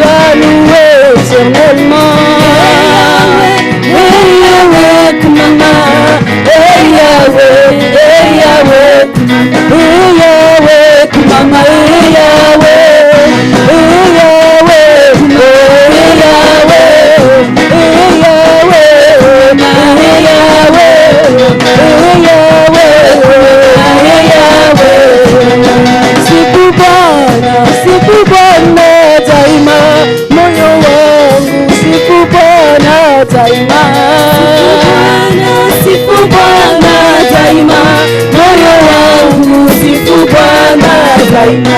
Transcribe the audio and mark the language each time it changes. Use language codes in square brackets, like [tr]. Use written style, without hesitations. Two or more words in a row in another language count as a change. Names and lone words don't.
[fr] louer éternellement. Hey Yahweh, Kumama. Hey Yahweh, hey Yahweh, hey Yahweh, Kumama. Hey Yahweh, hey Yahweh, hey Yahweh, hey Yahweh, hey Yahweh. [sw] Siku Bwana daima, moyo wangu siku Bwana daima. Sifu Bwana daima, moyo wangu sifu Bwana daima.